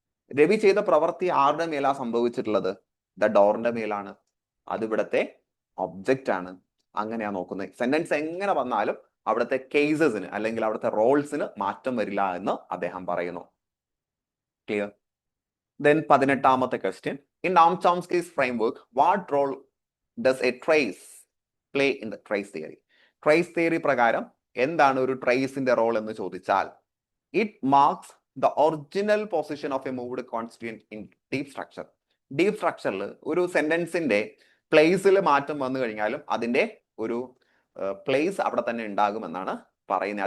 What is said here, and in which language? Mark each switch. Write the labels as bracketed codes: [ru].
[ml] രവി ചെയ്ത പ്രവൃത്തി ആരുടെ മേലാ സംഭവിച്ചിട്ടുള്ളത്? ദ ഡോറിന്റെ മേലാണ്. അത് ഇവിടുത്തെ ഒബ്ജക്റ്റ് ആണ്. അങ്ങനെയാ നോക്കുന്നത്. സെന്റൻസ് എങ്ങനെ വന്നാലും അവിടുത്തെ കേസസിന് അല്ലെങ്കിൽ അവിടുത്തെ റോൾസിന് മാറ്റം വരില്ല എന്ന് അദ്ദേഹം പറയുന്നു. Clear? Then 18ാമത്തെ question. [en] In Noam Chomsky's framework, what role does a trace play in the trace theory? [ml] Trace theory പ്രകാരം എന്താണ് ഒരു ട്രേസിന്റെ റോൾ എന്ന് ചോദിച്ചാൽ, [en] It marks the original position of a moved constituent in deep structure. [ml] Deep സ്ട്രക്ചറിൽ ഒരു സെന്റൻസിന്റെ പ്ലേസിൽ മാറ്റം വന്നു കഴിഞ്ഞാലും അതിന്റെ ഒരു പ്ലേസ് അവിടെ തന്നെ ഉണ്ടാകുമെന്നാണ് പറയുന്നത്.